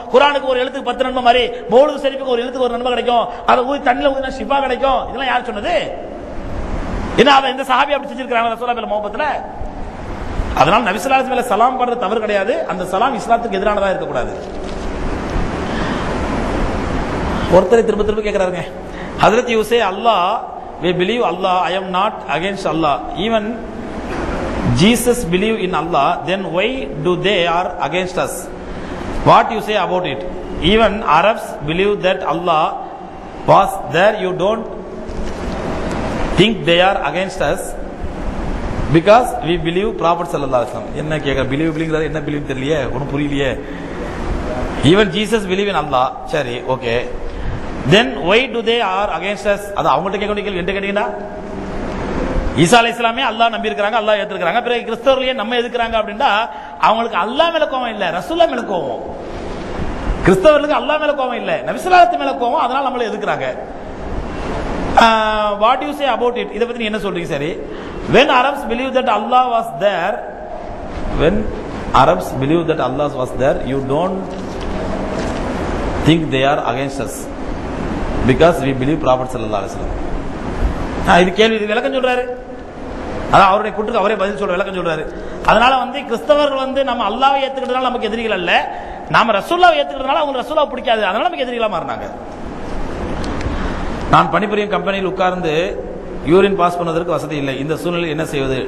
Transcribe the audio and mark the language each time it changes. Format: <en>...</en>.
<ta>குர்ஆனுக்கு ஒரு எழுத்துக்கு 10 நன்மை மாதிரி மௌலூத் ஷரீஃபுக்கு ஒரு எழுத்துக்கு ஒரு நன்மை கிடைக்கும். அதை ஊதி தண்ணில ஊதினா ஷிஃபா கிடைக்கும். இதெல்லாம் யார் சொன்னது? என்ன அவன் இந்த சஹாபி அப்படி செஞ்சிருக்காங்க ரசூலுல்லாஹ் மேல முஹப்பத்துல? அதனால நபி ஸல்லல்லாஹு அலைஹி வஸல்லம் மேல சலாம் பண்றது தவறு கிடையாது. அந்த சலாம் இஸ்லாத்துக்கு எதிரானதா இருக்க கூடாது. ஒருத்தர் திரும்ப திரும்ப கேக்குறாருங்க,</ta> <en>ஹஜ்ரத் you say Allah, we believe Allah, I am not against Allah, even Jesus believe in Allah, then why do they are against us? What you say about it? Even Arabs believe that Allah was there, you don't think they are against us because we believe Prophet sallallahu alaihi wasallam.</en> <ta>என்ன கேக்குற,</ta> <en>believe</en> <ta>அப்படிங்கறது என்ன</ta> <en>believe</en> <ta>தெரியலையே, ஒண்ணும் புரியலையே.</ta> <en>Even Jesus believe in Allah,</en> <ta>சரி okay,</ta> <en>then why do they are against us?</en> <ta>அது அவங்கள்ட்ட கேட்க வேண்டிய கேள்வி என்ன கேட்டீங்கன்னா, ஈசா அலைஹிஸ்ஸலாமே அல்லாஹ் நம்பி இருக்காங்க, அல்லாஹ் ஏத்துக்கறாங்க. பிறகு கிறிஸ்தவர்களே நம்ம எதுக்குறாங்க அப்படின்னா அவங்களுக்கு அல்லாஹ் மேல கோவம் இல்ல, ரசூலுல்லாஹ் மேல கோவம். கிறிஸ்தவர்களுக்கு அல்லாஹ் மேல கோவம் இல்ல, நபி ஸல்லல்லாஹு அலைஹி வஸல்லம் மேல கோவம், அதனால நம்மள எதுக்குறாங்க.</ta> <en>What you say about it?</en> <ta>இத பத்தி நீ என்ன சொல்றீங்க? சரி,</ta> <en>when Arabs believe that Allah was there, when Arabs believe that Allah was there. You don't think they are against us because we believe Prophet sallallahu alaihi wasallam.</en> <ta>இது கேள்வி, இது விளக்கம் சொல்றாரு. அதான் அவருடைய கூட்டுக்கு அவரே பதில் சொல்ற விளக்கம் சொல்றாரு. அதனால கிறிஸ்தவர்கள் நம்ம அல்லாஹ்வை ஏத்துக்கிறதுனால நமக்கு எதிரிகள் அல்ல, நாம ரசூலுல்லாஹ்வை ஏத்துக்கிறதுனால அவங்க ரசூலுல்லாஹ் பிடிக்காது, அதனால நமக்கு எதிரிகளா மாறினாங்க. நான் பணிபுரியும் கம்பெனியில் உட்கார்ந்து யூரின் பாஸ் பண்ணுவதற்கு வசதி இல்லை. இந்த சூழ்நிலை என்ன செய்வது?</ta>